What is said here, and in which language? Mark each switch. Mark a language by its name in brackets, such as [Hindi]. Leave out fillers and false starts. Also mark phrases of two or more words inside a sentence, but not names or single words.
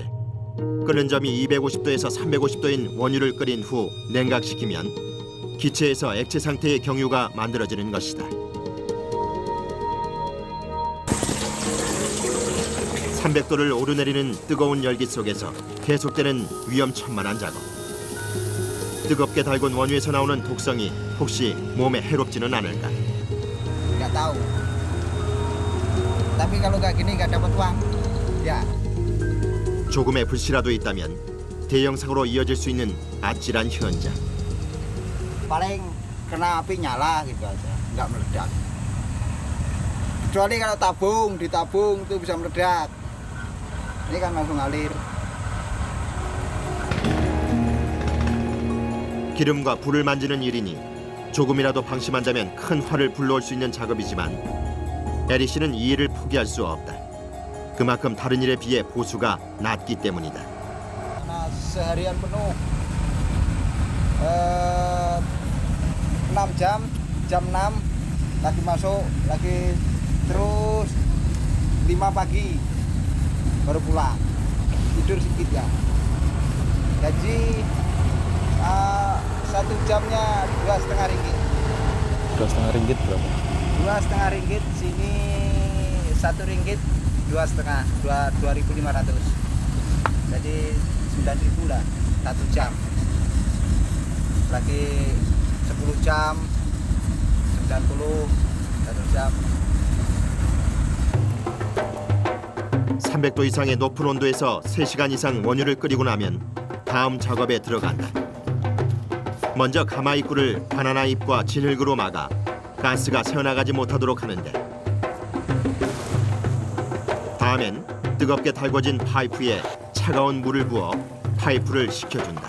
[Korean] 끓는 점이 250도에서 350도인 원유를 끓인 후 냉각시키면 기체에서 액체 상태의 경유가 만들어지는 것이다. 300도를 오르내리는 뜨거운 열기 속에서 계속되는 위험천만한 작업. 뜨겁게 달군 원유에서 나오는 독성이 혹시 몸에 해롭지는 않을까? [Indonesian] Nggak tahu. Tapi kalau nggak gini nggak dapat uang. Ya. [Korean] 조금의 불씨라도 있다면 대형사고로 이어질 수 있는 아찔한 현장. [Indonesian] Paling kena api nyala gitu aja, nggak meledak. Kecuali kalau ditabung itu bisa meledak. Ini kan langsung ngalir. [Korean] 기름과 불을 만지는 일이니 조금이라도 방심한다면 큰 화를 불러올 수 있는 작업이지만 에리 씨는 이 일을 포기할 수 없다. 그만큼 다른 일에 비해 보수가 낮기 때문이다. [Indonesian] Nah, seharian penuh 6 jam, jam 6 lagi masuk, lagi terus 5 pagi baru pulang, tidur sedikit ya. Gaji 1 jamnya 2,5 ringgit. 2,5 ringgit berapa? 2,5 ringgit, sini 1 ringgit 2,5, 2.500. Jadi 9.000 lah 1 jam. Lagi 10 jam 90, 1 jam. [Korean] 300도 이상의 높은 온도에서 3시간 이상 원유를 끓이고 나면 다음 작업에 들어간다. 먼저 가마 입구를 바나나 잎과 진흙으로 막아 가스가 새어나가지 못하도록 하는데 다음엔 뜨겁게 달궈진 파이프에 차가운 물을 부어 파이프를 식혀준다.